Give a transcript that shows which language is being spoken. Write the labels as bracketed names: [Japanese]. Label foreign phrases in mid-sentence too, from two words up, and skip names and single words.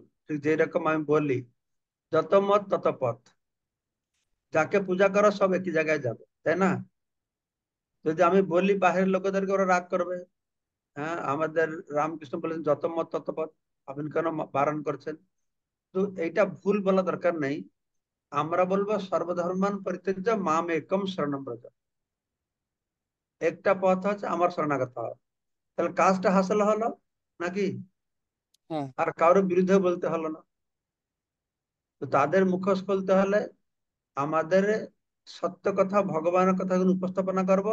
[Bangla] ঠিক যেরকম আমি বলি, যত মত তত পথ, যাকে পূজা করো সব একই জায়গায় যাবে, তাই না? যদি আমি বলি বাহিরের লোকেদেরকে, ওরা রাগ করবে। হ্যাঁ, আমাদের রামকৃষ্ণ বলেছেন যত মত তত পথ, আপনি কেন বারণ করছেন? তো এইটা ভুল বলা দরকার নেই। আমরা বলবো [Sanskrit] সর্বধর্মান পরিত্যাজ্য মাম একম শরণম ব্রজ, [Bangla] একটা পথ হচ্ছে আমার শরণাগত হওয়া। তাহলে কাজটা হাসিল হলো নাকি? হ্যাঁ আর কারোর বিরুদ্ধে বলতে হলো না। তো তাদের মুখোশ খুলতে হলে আমাদের সত্য কথা, ভগবানের কথা উপস্থাপনা করব।